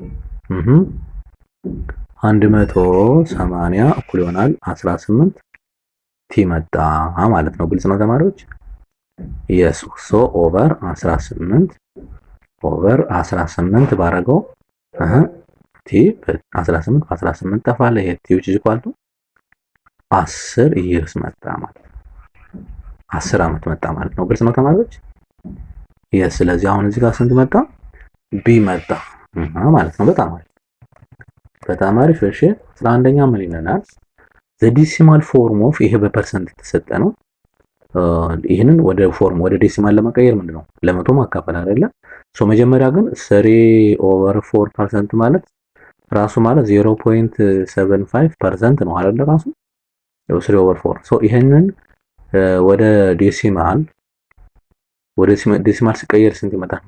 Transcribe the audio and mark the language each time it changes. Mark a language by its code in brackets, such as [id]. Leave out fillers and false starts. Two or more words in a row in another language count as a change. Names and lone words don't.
[am] 180 እኩል ይሆናል 18 ቲ መጣ ማለት ነው። ግልጽ ነው ተማሪዎች? [en] yes so over 18 [am] ባረገው ቲ 18 18 ተፋለ ይሄ ቲ [en] which is equal to 10 years [am] መጣ ማለት ነው። 10 አመት መጣ ማለት ነው። ግልጽ ነው ተማሪዎች? yes ስለዚህ አሁን እዚህ ጋር ስንት መጣ? ቢ መጣ ማለት ነው። በጣም አሪፍ እሺ 11ኛ ምን ይለናል? [en] the decimal form of [am] ይሄ በፐርሰንት የተሰጠ ነው። ይሄንን ወደ ፎርም ወደ ዴሲማል ለመቀየር ምንድነው? ለመቶ ማካፈል አይደለ? ሶ መጀመሪያ ግን 3/4% ማለት ራሱ ማለት 0.75% ነው አይደለ? ራሱ 3/4 ሶ ይሄንን ወደ ዴሲማል ሲቀየር ስንት ይመጣል?